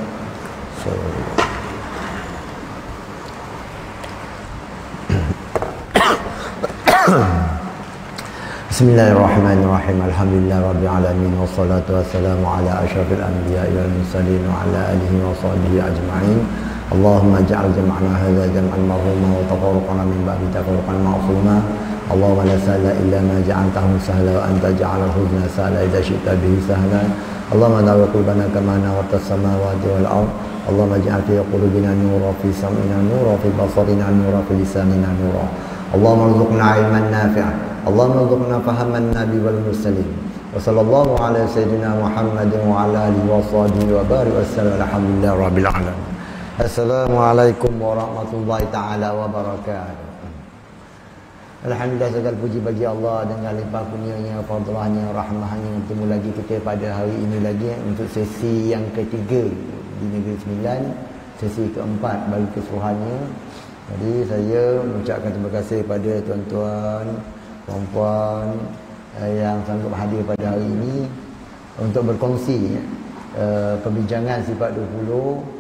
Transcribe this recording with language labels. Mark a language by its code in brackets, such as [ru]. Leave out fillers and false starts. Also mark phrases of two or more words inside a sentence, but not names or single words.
[ar] بسم الله الرحمن الرحيم. الحمد لله رب العالمين والصلاة والسلام على أشرف الأنبياء والمرسلين وعلى آله وصحبه أجمعين. اللهم اجعل جمعنا هذا جمعا مرحوما وتفرقنا من بعده تفرقا معصوما. اللهم لا سهل إلا ما جعلته سهلا وأنت جعل الحزن سهلا إذا شئت به سهلا. اللهم نور قلوبنا كما نورت السماوات والأرض. اللهم اجعل في قلوبنا نورا، في سمعنا نورا، في بصرنا نورا، في لساننا نورا. اللهم ارزقنا علما نافعا. اللهم ارزقنا فهم النبي والمرسلين. وصلى الله على سيدنا محمد وعلى آله وصحبه وبارك وسلم. الحمد لله رب العالمين. السلام عليكم ورحمة الله تعالى وبركاته. [ms] Alhamdulillah, segala puji bagi Allah dengan limpah kurnianya, fadlahnya, rahmahnya. Bertemu lagi kita pada hari ini lagi untuk sesi yang ketiga di Negeri Sembilan, sesi keempat bagi keseluruhannya. Jadi saya mengucapkan terima kasih kepada tuan-tuan, puan-puan yang sanggup hadir pada hari ini untuk berkongsi perbincangan sifat 20.